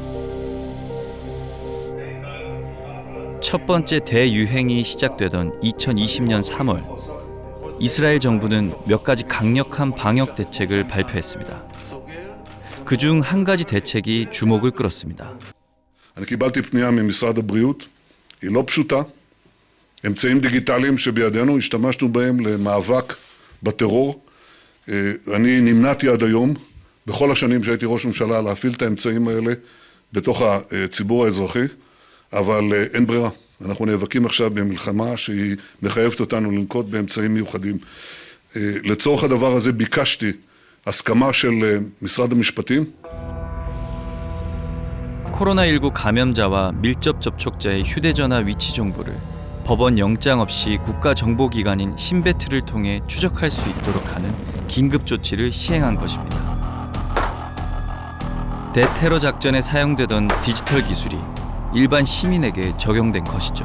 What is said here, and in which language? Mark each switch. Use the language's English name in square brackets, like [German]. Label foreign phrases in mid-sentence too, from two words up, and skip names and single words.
[Korean] 첫 번째 대유행이 시작되던 2020년 3월, 이스라엘 정부는 몇 가지 강력한 방역 대책을 발표했습니다. 그중 한 가지 대책이 주목을 끌었습니다. [Hebrew] אני קיבלתי פנייה ממשרד הבריאות, היא לא פשוטה. אמצעים דיגיטליים שבידינו, השתמשנו בהם למאבק בטרור. אני נמנעתי עד היום, בכל השנים שהייתי ראש ממשלה, להפעיל את האמצעים האלה בתוך הציבור האזרחי, אבל אין ברירה. אנחנו נאבקים עכשיו במלחמה שהיא מחייבת אותנו לנקוט באמצעים מיוחדים. לצורך הדבר הזה ביקשתי הסכמה של משרד המשפטים. [Korean] 코로나19 감염자와 밀접 접촉자의 휴대전화 위치 정보를 법원 영장 없이 국가정보기관인 신베트를 통해 추적할 수 있도록 하는 긴급 조치를 시행한 것입니다. 대테러 작전에 사용되던 디지털 기술이 일반 시민에게 적용된 것이죠.